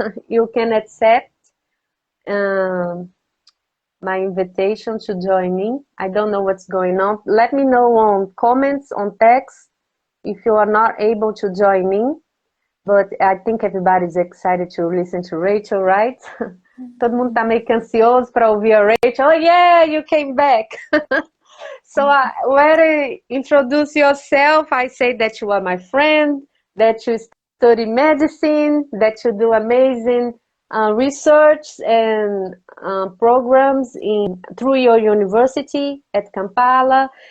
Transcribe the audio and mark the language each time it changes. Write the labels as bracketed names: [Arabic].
[English] You can accept my invitation to join in. I don't know what's going on. Let me know on comments, on text, if you are not able to join in. But I think everybody's excited to listen to Rachel, right? [Portuguese] Todo mundo tá meio que ansioso para ouvir a Rachel. [English] Oh, yeah, you came back. So when I introduce yourself, I say that you are my friend, that you study medicine, that you do amazing research and programs through your university at Kampala.